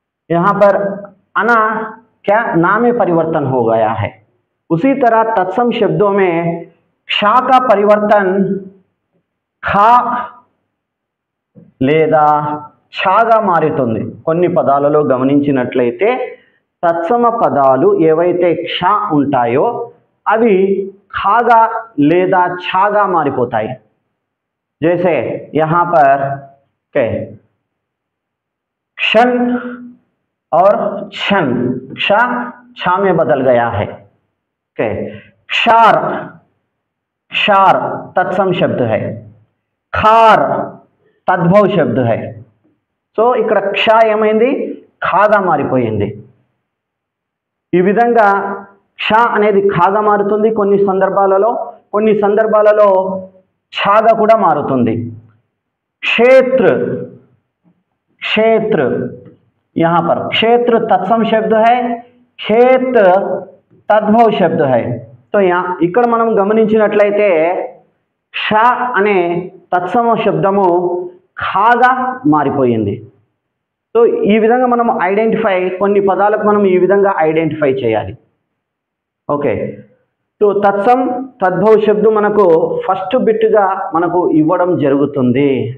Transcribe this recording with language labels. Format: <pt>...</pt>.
<hi>यहां पर अना क्या ना में परिवर्तन हो गया है। उसी तरह तत्सम शब्दों में क्षा का परिवर्तन खा</hi> <te>లేదా ఛాగా మారుతుంది। కొన్ని పదాలలో గమనించినట్లయితే తత్సమ పదాలు ఏవైతే క్ష ఉంటాయో అవి ఖాగా లేదా ఛాగా మారిపోతాయి।</te> <hi>जैसे यहाँ पर के क्षण और क्षण, क्ष छा में बदल गया है। के क्षार, क्षार तत्सम शब्द है, खार तद्भव शब्द है।</hi> <te>సో ఇక్కడ క్ష ఏమైంది ఖాగా మారిపోయింది। ఈ విధంగా క్ష అనేది ఖాగా మారుతుంది కొన్ని సందర్భాలలో, కొన్ని సందర్భాలలో ఛాగా కూడా మారుతుంది।</te> <hi>क्षेत्र, क्षेत्र यहाँ पर क्षेत्र तत्सम शब्द है, खेत तद्भव शब्द है। तो यहाँ</hi> <te>ఇక్కడ మనం గమనించినట్లయితే క్ష అనే తత్సమ శబ్దము ఖాగా మారిపోయింది। సో ఈ విధంగా మనం ఐడెంటిఫై, కొన్ని పదాలకు మనం ఈ విధంగా ఐడెంటిఫై చేయాలి। ఓకే, సో తత్సం తద్భవ శబ్దం మనకు ఫస్ట్ బిట్గా మనకు ఇవ్వడం జరుగుతుంది।</te>